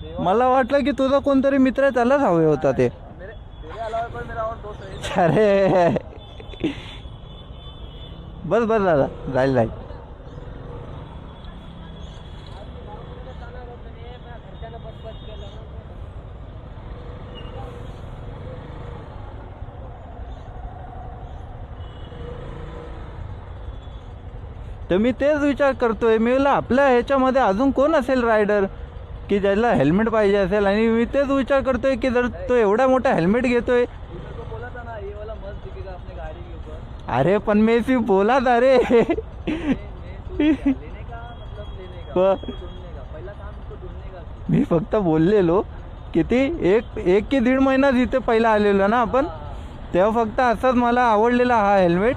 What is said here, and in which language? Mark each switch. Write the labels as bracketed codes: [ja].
[mr] मला वाटलं की तुझा कोणतरी मित्र आहे त्यालाच हवे होता ते. [hi] मेरे अलावा कोई मेरा और दोस्त है. [mr] अरे बस दादा, जाईल. तर मी तेच विचार करतोय, मी बोला आपल्या ह्याच्यामध्ये अजून कोण असेल रायडर की ज्याला हेल्मेट पाहिजे असेल. आणि मी तेच विचार करतोय की जर तो एवढा मोठा हेल्मेट घेतोय. [hi] बोला था ना ये वाला मस्त दिखेगा अपने गाड़ी के ऊपर. अरे [mr] पण मी [hi] सिर्फ बोला था रे. लेने का मतलब लेने का, उसको ढूंढने का. पहिला काम उसको ढूंढने का. [mr] मी फक्त बोललेलो किती एक की 1.5 महिना इथे पहिला आलेलो ना आपण, तेव्हा फक्त असंच मला आवडलेला हा हेल्मेट.